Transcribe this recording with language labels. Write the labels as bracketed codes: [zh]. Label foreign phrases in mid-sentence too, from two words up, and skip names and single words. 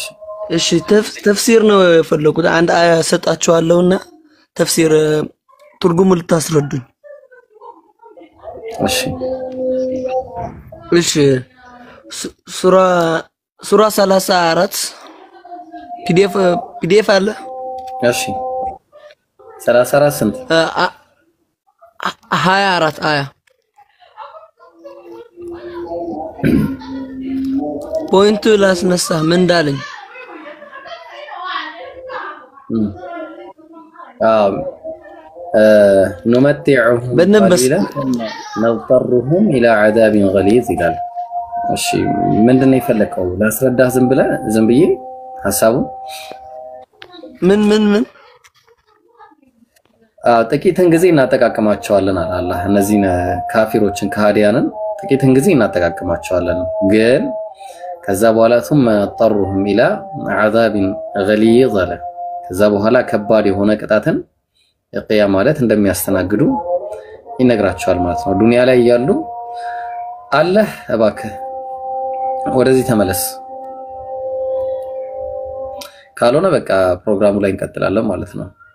[am] እሺ ተፍሲር ነው የፈለኩት። አንድ አያ ሰጣችኋለሁና ተፍሲር ትርጉሙ ልታስረዱኝ። እሺ ሱራ 34 ፒዲኤፍ አለ። እሺ 34 ስንት? 24 አያ ፖይንቱ ላስነሳ ምን እንዳለኝ [ar] نمتعهم قليلا نضطرهم إلى عذاب غليظ [am] ይላል። እሺ ምንድነው የፈለከው? ላስረዳህ ዝም ብዬ ሐሳቡን ምን ጥቂትን ጊዜ እናጠቃቅማቸዋለን አላህ። እነዚህን ካፊሮችን ከሃዲያንን ጥቂትን ጊዜ እናጠቃቅማቸዋለን ግን ከዛ በኋላ [ar] ثم اضطرهم الى عذاب غليظ [am] አለ። ከዛ በኋላ ከባድ የሆነ ቅጣትን የቂያ ማለት እንደሚያስተናግዱ ይነግራቸዋል ማለት ነው። ዱንያ ላይ ያሉ አላህ እባክህ ወደዚህ ተመለስ ካልሆነ በቃ ፕሮግራሙ ላይ እንቀጥላለን ማለት ነው።